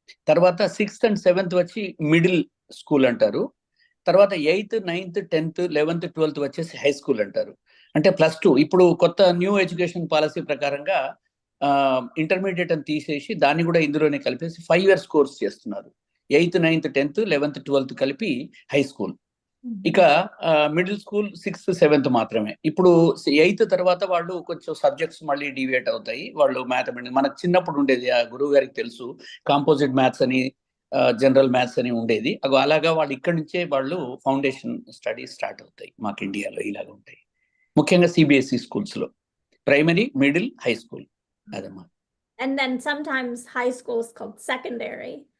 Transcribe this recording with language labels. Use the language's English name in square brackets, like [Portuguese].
[Telugu] తర్వాత [English] 6th and 7th [Telugu] వచ్చి middle school అంటారు. తర్వాత 8th, 9th, 10th, 11th, 12th వచ్చేసి హై స్కూల్ అంటారు. అంటే +2. ఇప్పుడు కొత్త న్యూ ఎడ్యుకేషన్ పాలసీ ప్రకారంగా ఇంటర్మీడియట్ అని తీసేసి దాన్ని కూడా ఇందులోనే కలిపేసి 5 years కోర్స్ చేస్తున్నారు. 8th, 9th, 10th, 11th, 12th కలిపి హై స్కూల్. ఇక మిడిల్ స్కూల్ 6th, 7th మాత్రమే. ఇప్పుడు 8th తర్వాత వాళ్ళు కొంచెం సబ్జెక్ట్స్ మళ్ళీ డివియేట్ అవుతాయి. వాళ్ళు మ్యాథమెటిక్స్, మనకు చిన్నప్పుడు ఉండేది, ఆ గురువు గారికి తెలుసు, కాంపోజిట్ మ్యాథ్స్ అని, జనరల్ మ్యాథ్స్ అని ఉండేది. అలాగా వాళ్ళు ఇక్కడి నుంచే వాళ్ళు ఫౌండేషన్ స్టడీస్ స్టార్ట్ అవుతాయి. మాకు ఇండియాలో ఇలాగ ఉంటాయి, ముఖ్యంగా సిబిఎస్ఈ స్కూల్స్ లో primary, middle, high school. అదమ్మా. [English] And then sometimes high school is called secondary.